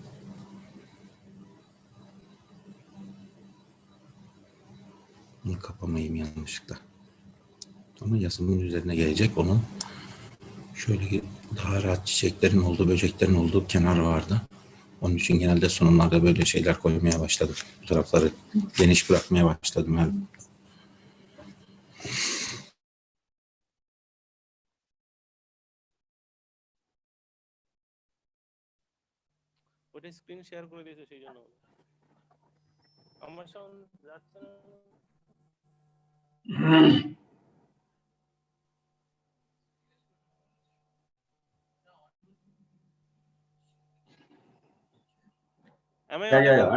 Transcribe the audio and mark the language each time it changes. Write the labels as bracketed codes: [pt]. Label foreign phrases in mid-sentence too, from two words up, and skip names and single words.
[tr] Bunu kapamayayım yanlışlıkla. Ama yazımın üzerine gelecek onun. Şöyle daha rahat çiçeklerin olduğu, böceklerin olduğu kenar vardı. Onun için genelde sunumlarda böyle şeyler koymaya başladım. Bu tarafları geniş bırakmaya başladım her. [bn] ওটা স্ক্রিন শেয়ার করে দিয়েছে সেই জন্য আমার সাউন্ড যাচ্ছে না [en] Am I Yeah, audible?